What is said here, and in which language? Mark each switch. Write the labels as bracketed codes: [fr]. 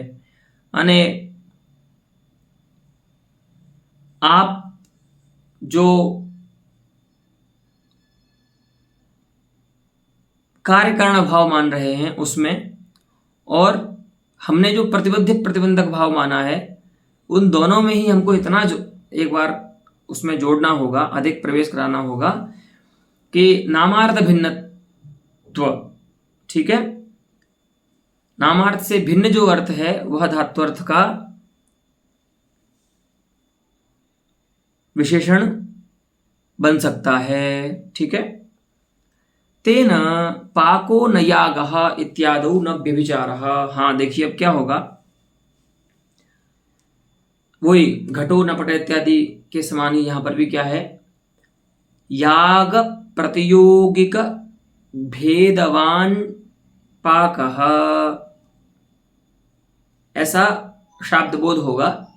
[hi] यानी आप जो कार्य कारण भाव मान रहे हैं उसमें, और हमने जो प्रतिबद्ध प्रतिबंधक भाव माना है, उन दोनों में ही हमको इतना जो एक बार उसमें जोड़ना होगा, अधिक प्रवेश कराना होगा कि नामार्थ भिन्नत्व। ठीक है, नामार्थ से भिन्न जो अर्थ है वह धात्वर्थ का विशेषण बन सकता है। ठीक है, [sa] तेन पाको न यागः इत्यादौ न व्यभिचारः। [hi] हाँ, देखिए अब क्या होगा, वही [sa] घटो न पट [hi] इत्यादि के समान ही यहां पर भी क्या है, [sa] याग प्रतियोगिक भेदवान पाकः, [hi] ऐसा शाब्दबोध होगा।